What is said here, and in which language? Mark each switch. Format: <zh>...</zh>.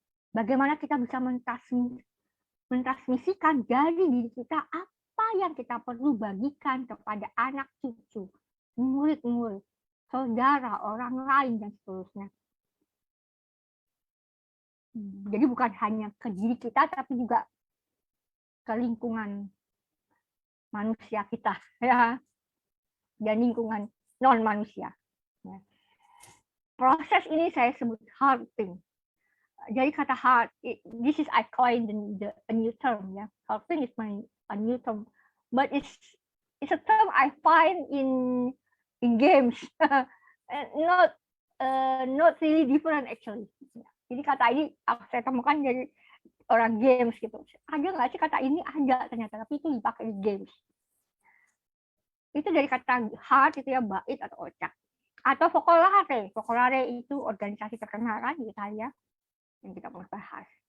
<id>Bagaimana kita bisa mentransmisikan dari diri kita apa yang kita perlu bagikan kepada anak cucu, murid-murid, saudara, orang lain, dan seterusnya. Jadi bukan hanya ke diri kita, tapi juga ke lingkungan manusia kita, ya, dan lingkungan non manusia. Ya. Proses ini saya sebut hearting. Jadi kata</id> <en>heart, this is I coined a new term, ya. Hearting is a new term, but it's a term I find in games, not really different actually.</en> <id>Jadi kata ini saya temukan dari orang games gitu. Ada nggak sih kata ini? Ada ternyata, tapi itu dipakai di games. Itu dari kata heart itu ya, bait atau ocak. Atau focolare. Focolare itu organisasi terkenal kan di Italia yang kita pernah bahas.</id>